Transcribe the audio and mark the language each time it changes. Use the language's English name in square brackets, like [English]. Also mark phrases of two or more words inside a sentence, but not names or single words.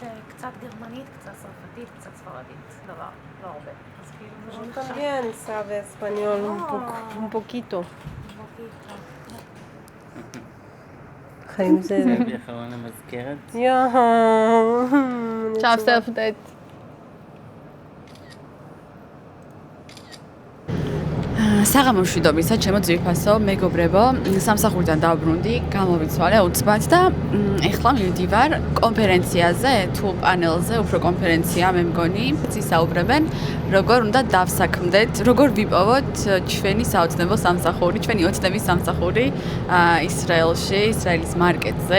[Hebrew] קצת גרמנית, קצת צרפתית, קצת ספרדית, דבר, לא הרבה. אז כאילו... [Spanish] También sabe español un poquito. [Hebrew] חיים זה... סבי אחרון למזכרת. עכשיו [English] self date. [Georgian] საღამომშვიდობისა, ჩემო ძვირფასო მეგობრებო, სამსახურიდან დავბრუნდი, გამოვიცვალე უცბად და ეხლა მივდივარ კონფერენციაზე, თუ პანელზე, უფრო კონფერენცია მე მგონი, ისაუბრებენ, როგორ უნდა დავსაქმდეთ, როგორ ვიპოვოთ ჩვენი საოცნებო სამსახური, ჩვენი ოცნების სამსახური ისრაელში, ისრაელის მარკეტზე.